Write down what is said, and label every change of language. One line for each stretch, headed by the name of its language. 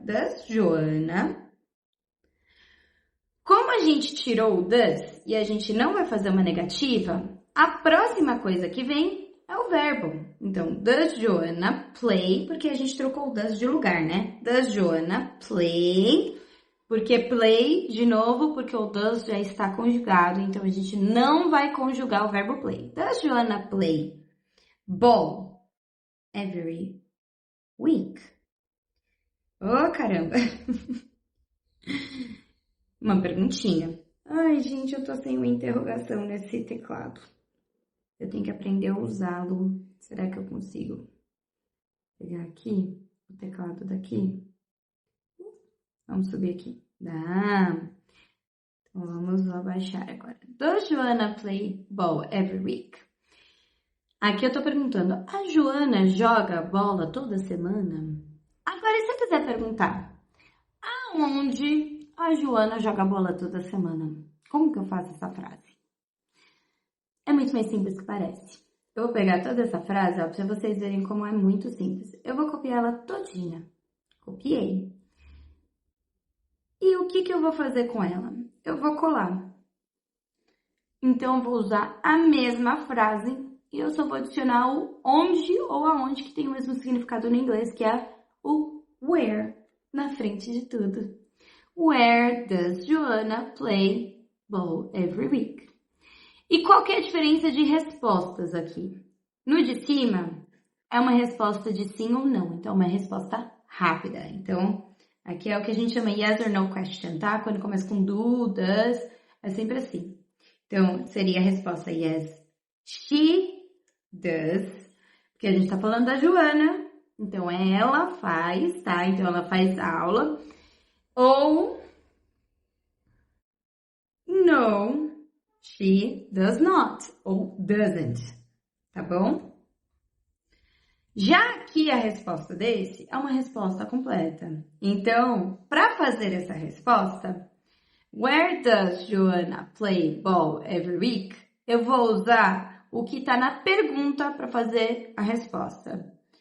English: Does Joana.
Portuguese: Como a gente tirou o does e a gente não vai fazer uma negativa, a próxima coisa que vem é o verbo. Então,
English: does Joana play,
Portuguese: porque a gente trocou o does de lugar, né?
English: Does Joana play,
Portuguese: porque play, de novo, porque o does já está conjugado, então a gente não vai conjugar o verbo play.
English: Does Joana play ball every week?
Portuguese: Oh, caramba! Uma perguntinha. Ai, gente, eu tô sem uma interrogação nesse teclado. Eu tenho que aprender a usá-lo. Será que eu consigo pegar aqui o teclado daqui? Vamos subir aqui. Dá. Então, vamos abaixar agora.
English: Does Joana play ball every week?
Portuguese: Aqui eu tô perguntando, a Joana joga bola toda semana? Agora, se eu quiser perguntar, aonde a Joana joga bola toda semana? Como que eu faço essa frase? É muito mais simples que parece. Eu vou pegar toda essa frase, ó, pra vocês verem como é muito simples. Eu vou copiar ela todinha. Copiei. E o que eu vou fazer com ela? Eu vou colar. Então, eu vou usar a mesma frase e eu só vou adicionar o onde ou aonde, que tem o mesmo significado no inglês, que é o where, na frente de tudo.
English: Where does Joana play ball every week?
Portuguese: E qual que é a diferença de respostas aqui? No de cima, é uma resposta de sim ou não. Então, é uma resposta rápida. Então, aqui é o que a gente chama
English: yes or no question,
Portuguese: tá? Quando começa com do, does, é sempre assim. Então, seria a resposta
English: yes, she does.
Portuguese: Porque a gente tá falando da Joana. Então, ela faz, tá? Então, ela faz aula. Ou
English: no, she does not,
Portuguese: ou
English: doesn't,
Portuguese: tá bom? Já aqui a resposta desse é uma resposta completa. Então, para fazer essa resposta,
English: where does Joana play ball every week?
Portuguese: Eu vou usar o que está na pergunta para fazer a resposta.